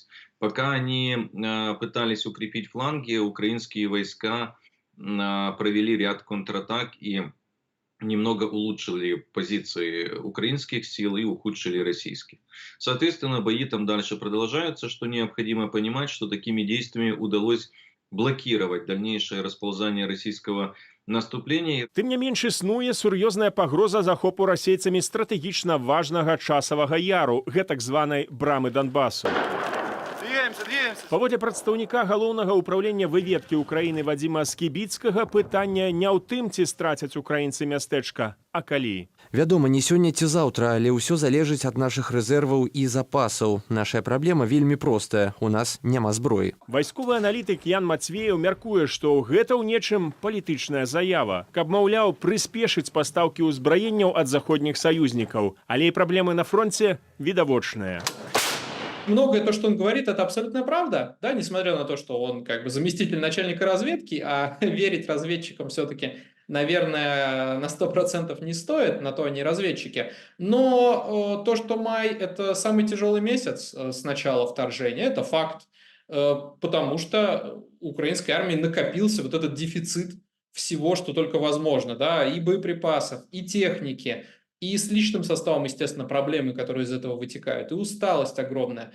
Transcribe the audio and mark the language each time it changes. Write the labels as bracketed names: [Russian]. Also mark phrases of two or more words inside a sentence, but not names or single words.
[Russian] Пока они пытались укрепить фланги, украинские войска провели ряд контратак и немного улучшили позиции украинских сил и ухудшили российских. Соответственно, бои там дальше продолжаются, что необходимо понимать, что такими действиями удалось блокировать дальнейшее расползание российского наступления. [Belarusian] Тым не менш існуе сур'ёзная пагроза захопу расейцамі стратэгічна важнага часавага яру, гэтак званай брамы Донбасу. Паводле прадстаўніка галоўнага ўправлення выведкі ўкраіны Вадзіма Скібіцкага, пытанне не ў тым, ці страцяць украінцы мястэчка, а калі. Вядома, не сёння ці заўтра, але ўсё залежыць ад нашых рэзерваў і запасаў. Нашая праблема вельмі простая, у нас няма зброі. Вайсковы аналітык Ян Мацвеев мяркуе, што гэта ў нечым палітычная заява, каб, маўляў, прыспешыць пастаўкі ўзбраенняў ад заходніх саюзнікаў, але і праблемы на фронте відавочныя. [Russian] Многое то, что он говорит, это абсолютная правда, да, несмотря на то, что он как бы заместитель начальника разведки, а верить разведчикам все-таки, наверное, на 100% не стоит, на то они разведчики. Но то, что май – это самый тяжелый месяц с начала вторжения, это факт, потому что у украинской армии накопился вот этот дефицит всего, что только возможно, да, и боеприпасов, и техники, и с личным составом, естественно, проблемы, которые из этого вытекают, и усталость огромная.